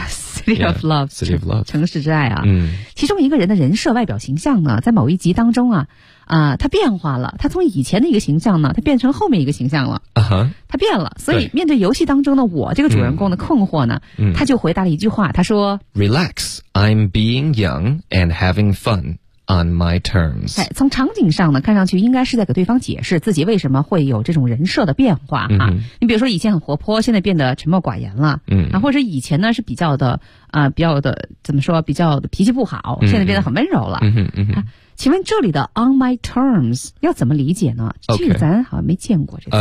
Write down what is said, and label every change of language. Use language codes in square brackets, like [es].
[en] City of Love， [zh] 城市之爱啊。嗯，其中一个人的人设、外表形象呢，在某一集当中啊，他变化了，他从以前的一个形象呢，他变成后面一个形象了。啊哈，他变了，所以面对游戏当中的我这个主人公的困惑呢，他就回答了一句话，他说 [en] ：“Relax, I'm being young and having fun on my terms。” [zh] 哎，从场景上呢，看上去应该是在给对方解释自己为什么会有这种人设的变化啊。你比如说以前很活泼，现在变得沉默寡言了，或者以前呢是比较的怎么说，比较的脾气不好，现在变得很温柔了。请问这里的 on my terms 要怎么理解呢？这个咱好像没见过。